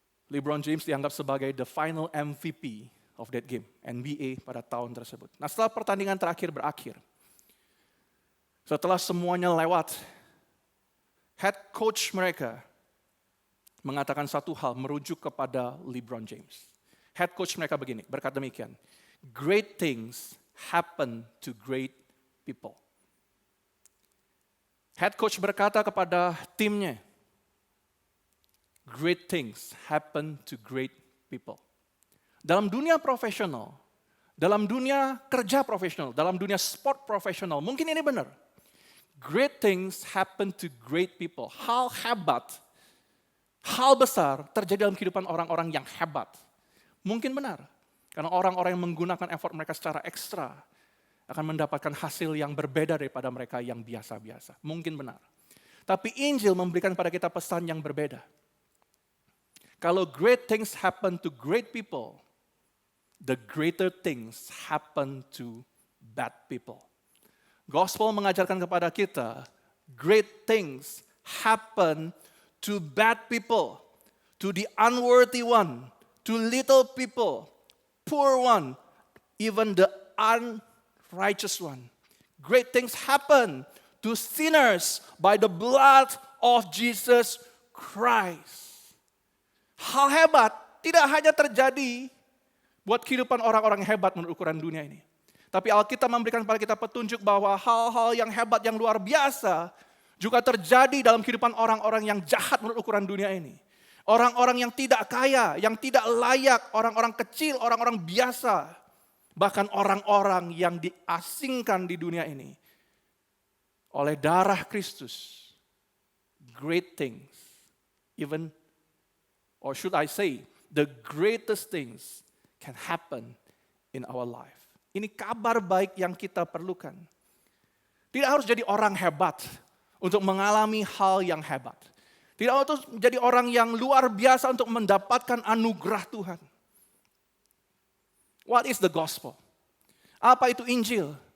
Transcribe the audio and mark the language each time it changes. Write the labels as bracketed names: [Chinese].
[Indonesian] LeBron James dianggap sebagai [English] the final MVP of that game, [Indonesian] NBA pada tahun tersebut. Nah, setelah pertandingan terakhir berakhir, setelah semuanya lewat, head coach mereka mengatakan satu hal, merujuk kepada LeBron James. Head coach mereka begini, berkata demikian, [English] great things happen to great people. [Indonesian] Head coach berkata kepada timnya, [English] great things happen to great people. [Indonesian] Dalam dunia profesional, dalam dunia kerja profesional, dalam dunia sport profesional, mungkin ini benar. [English] Great things happen to great people. [Indonesian] Hal hebat, hal besar terjadi dalam kehidupan orang-orang yang hebat. Mungkin benar. Karena orang-orang yang menggunakan effort mereka secara ekstra akan mendapatkan hasil yang berbeda daripada mereka yang biasa-biasa. Mungkin benar. Tapi Injil memberikan pada kita pesan yang berbeda. Kalau [English] great things happen to great people, the greater things happen to bad people. [Indonesian] Gospel mengajarkan kepada kita, [English] great things happen to bad people, to the unworthy one, to little people, poor one, even the unrighteous one. Great things happen to sinners by the blood of Jesus Christ. [Indonesian] Hal hebat tidak hanya terjadi buat kehidupan orang-orang hebat menurut ukuran dunia ini. Tapi Alkitab memberikan kepada kita petunjuk bahwa hal-hal yang hebat, yang luar biasa juga terjadi dalam kehidupan orang-orang yang jahat menurut ukuran dunia ini. Orang-orang yang tidak kaya, yang tidak layak, orang-orang kecil, orang-orang biasa. Bahkan orang-orang yang diasingkan di dunia ini. Oleh darah Kristus. [English] Great things. Even, or should I say, the greatest things can happen in our life. [Indonesian] Ini kabar baik yang kita perlukan. Tidak harus jadi orang hebat untuk mengalami hal yang hebat. Tidak harus menjadi orang yang luar biasa untuk mendapatkan anugerah Tuhan. [English] What is the gospel? [Indonesian] Apa itu Injil?